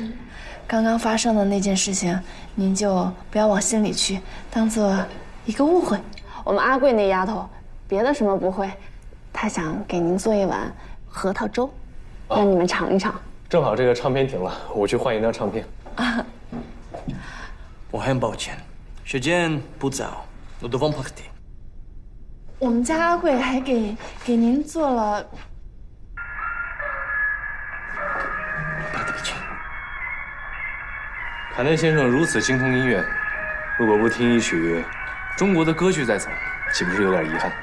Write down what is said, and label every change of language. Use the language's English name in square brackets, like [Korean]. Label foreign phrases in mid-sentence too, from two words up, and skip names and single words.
[Chinese] 刚刚发生的那件事情，您就不要往心里去，当做一个误会。我们阿贵那丫头，别的什么不会，她想给您做一碗核桃粥，让你们尝一尝。正好这个唱片停了，我去换一张唱片。我很抱歉，时间不早 ， [French] nous devons partir。 [Chinese] 我们家阿贵还给您做了。卡内先生如此精通音乐，如果不听一曲中国的歌剧再走，岂不是有点遗憾？